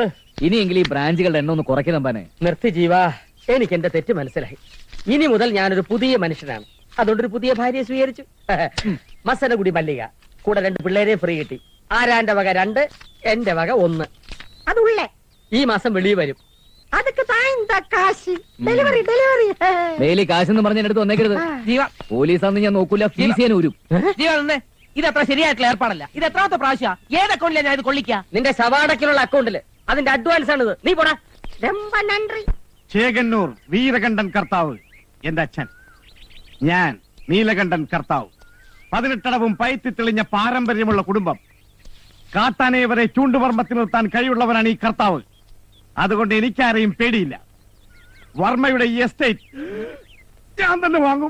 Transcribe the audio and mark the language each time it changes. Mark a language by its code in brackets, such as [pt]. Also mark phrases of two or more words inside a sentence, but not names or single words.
[ml] ഇനിയെങ്കിലും ഈ ബ്രാഞ്ചുകളുടെ എണ്ണം ഒന്ന് കുറയ്ക്കുന്നമ്പാനെ. നിർത്തി ജീവ, എനിക്ക് എന്റെ തെറ്റ് മനസ്സിലായി. ഇനി മുതൽ ഞാനൊരു പുതിയ മനുഷ്യനാണ്. അതുകൊണ്ടൊരു പുതിയ ഭാര്യയെ സ്വീകരിച്ചു. മസനഗുടി മല്ലിക, കൂടെ 2 പിള്ളേരെ ഫ്രീ കിട്ടി. ആരാന്റെ വക 2, എന്റെ വക 1. അതുള്ളേ ഈ മാസം വെളിയിൽ വരും. [ta] அதுக்கு தான் இந்த காசு டெலிவரி டெலிவரி [ml] ഡെയിലി കാശെന്ന് പറഞ്ഞ അടുത്ത് വന്നേക്കരുത്. ജീവ പോലീസാന്ന് ഞാൻ നോക്കൂല, ഫീസ് ചെയ്യാൻ ഊരും. ജീവ നിന്നെ ഇത് അത്ര ശരിയായിട്ടുള്ള ഏർപ്പാടല്ല. ഇത് എത്രാമത്തെ പ്രാവശ്യ ഏത് അക്കൗണ്ടിലാണ് ഞാൻ ഇത് കൊള്ളിക്ക? നിന്റെ ശവാടക്കിലുള്ള അക്കൗണ്ടില് അതിന്റെ അഡ്വാൻസ് ആണിത്. നീ പോടാ. [ta] ரொம்ப நன்றி. [ml] ചേകന്നൂർ വീരകണ്ഠൻ കർത്താവ് എന്റെ അച്ഛൻ, ഞാൻ നീലകണ്ഠൻ കർത്താവ്. 18 പയറ്റി തെളിഞ്ഞ പാരമ്പര്യമുള്ള കുടുംബം. കാട്ടാനെ വരെ ചൂണ്ടുവർമ്മത്തിൽ നിർത്താൻ കഴിവുള്ളവനാണ് ഈ കർത്താവ്. അതുകൊണ്ട് എനിക്കാരെയും പേടിയില്ല. വർമ്മയുടെ ഈ എസ്റ്റേറ്റ് ഞാൻ തന്നെ വാങ്ങും.